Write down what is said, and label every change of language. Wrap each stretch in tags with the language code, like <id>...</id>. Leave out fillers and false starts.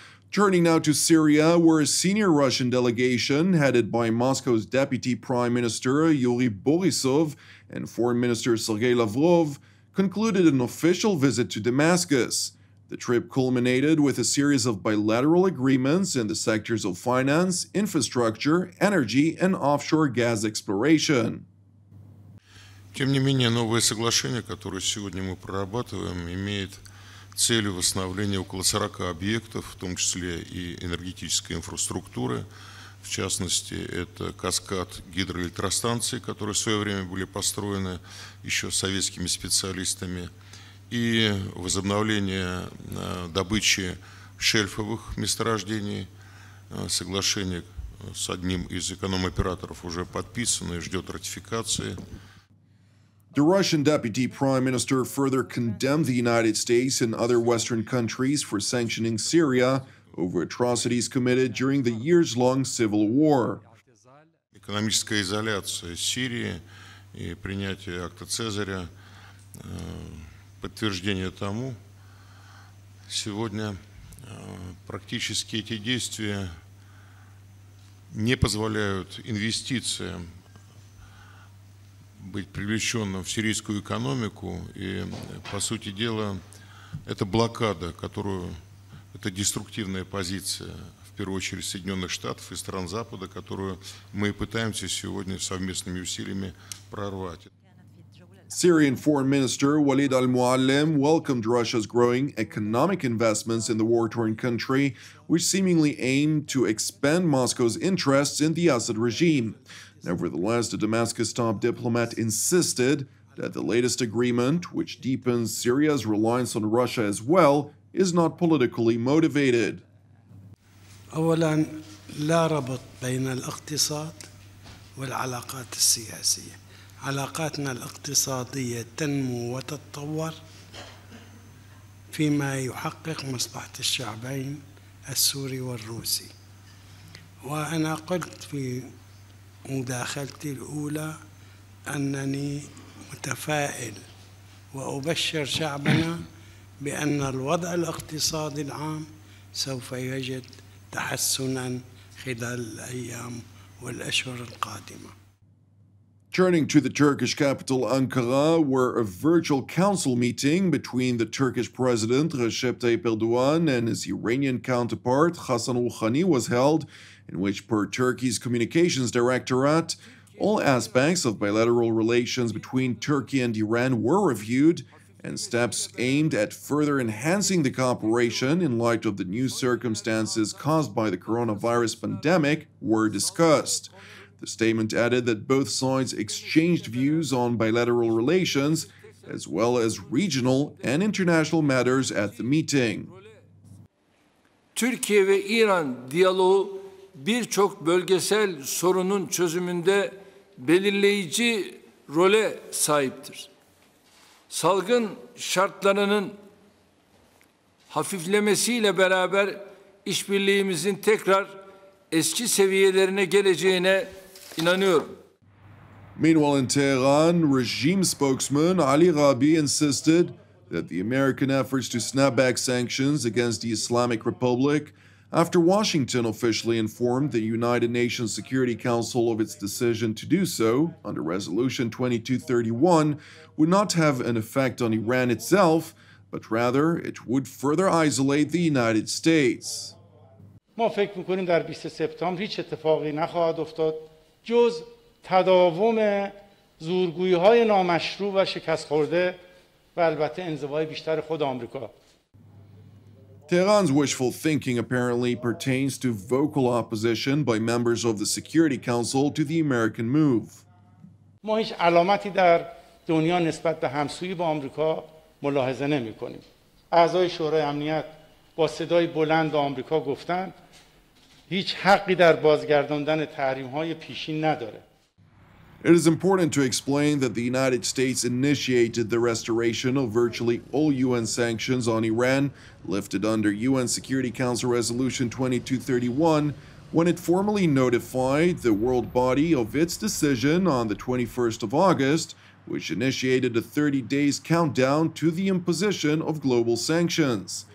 <en>Turning now to Syria, where a senior Russian delegation headed by Moscow's Deputy Prime Minister Yuri Borisov and Foreign Minister Sergei Lavrov concluded an official visit to Damascus. The trip culminated with a series of bilateral agreements in the sectors of finance, infrastructure, energy, and offshore gas exploration.</en> <ru>Тем не менее, новое соглашение, которое сегодня мы прорабатываем, имеет целью восстановления около 40 объектов, в том числе и энергетической инфраструктуры. В частности, это каскад гидроэлектростанций, которые в свое время были построены еще советскими специалистами, и возобновление добычи шельфовых месторождений. Соглашение с одним из эконом-операторов уже подписано и ждет ратификации.</ru> <en>The Russian Deputy Prime Minister further condemned the United States and other Western countries for sanctioning Syria over atrocities committed during the years-long civil war.</en> <ru>Экономическая изоляция Сирии и принятие акта Цезаря подтверждение тому. Сегодня практически эти действия не позволяют инвестициям быть привлеченным в сирийскую экономику, и, по сути дела, это блокада, это деструктивная позиция, в первую очередь, Соединенных Штатов и стран Запада, которую мы пытаемся сегодня совместными усилиями прорвать.</ru> <en>Syrian Foreign Minister Walid al-Muallim welcomed Russia's growing economic investments in the war-torn country, which seemingly aim to expand Moscow's interests in the Assad regime. Nevertheless, the Damascus top diplomat insisted that the latest agreement, which deepens Syria's reliance on Russia as well, is not politically motivated.</en> <ar>أولاً لا ربط بين الاقتصاد والعلاقات السياسية. علاقاتنا الاقتصادية تنمو وتتطور فيما يحقق مصلحة الشعبين السوري والروسي. وأنا قلت في مداخلتي الأولى أنني متفائل وأبشر شعبنا بأن الوضع الاقتصادي العام سوف يجد تحسناً خلال الأيام والأشهر القادمة.</ar> <en>Turning to the Turkish capital Ankara, where a virtual council meeting between the Turkish President Recep Tayyip Erdogan and his Iranian counterpart Hassan Rouhani was held, in which, per Turkey's communications directorate, all aspects of bilateral relations between Turkey and Iran were reviewed, and steps aimed at further enhancing the cooperation in light of the new circumstances caused by the coronavirus pandemic were discussed. The statement added that both sides exchanged views on bilateral relations, as well as regional and international matters at the meeting.</en> <tr>Türkiye ve İran diyaloğu birçok bölgesel sorunun çözümünde belirleyici role sahiptir. Salgın şartlarının hafiflemesiyle beraber işbirliğimizin tekrar eski seviyelerine geleceğine inanıyorum.</tr> <en>Meanwhile, in Tehran, regime spokesman Ali Rabi insisted that the American efforts to snap back sanctions against the Islamic Republic after Washington officially informed the United Nations Security Council of its decision to do so under Resolution 2231 would not have an effect on Iran itself, but rather it would further isolate the United States.</en> <fa>ما فکر می‌کنیم در 20 سپتامبر هیچ اتفاقی نخواهد افتاد جز تداوم زورگویی‌های نامشروع و شکست خورده و البته انزوای بیشتر خود آمریکا.</fa> <en>Tehran's wishful thinking apparently pertains to vocal opposition by members of the Security Council to the American move.</en> <fa>ما هیچ علامتی در دنیا نسبت به همسویی با آمریکا ملاحظه نمی‌کنیم. اعضای شورای امنیت با صدای بلند به آمریکا گفتند هیچ حقی در بازگرداندن تحریم‌های پیشین نداره.</fa> <en>It is important to explain that the United States initiated the restoration of virtually all UN sanctions on Iran lifted under UN Security Council Resolution 2231 when it formally notified the world body of its decision on the 21st of August, which initiated a 30 days countdown to the imposition of global sanctions.</en>